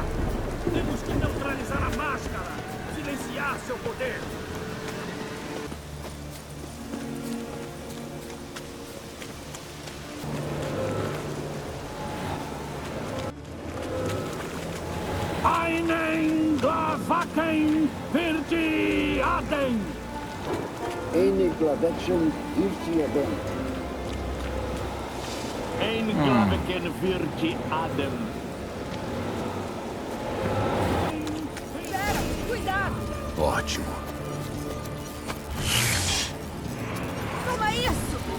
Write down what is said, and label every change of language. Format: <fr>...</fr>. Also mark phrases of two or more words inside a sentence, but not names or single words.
<pt>Temos que neutralizar a máscara! Silenciar seu poder! Einen Glavaken Virti Aden! Eine Glavation Virti Aden. Ein Glavaken Virti Aden. Pera, cuidado! Ótimo. Toma isso!</pt>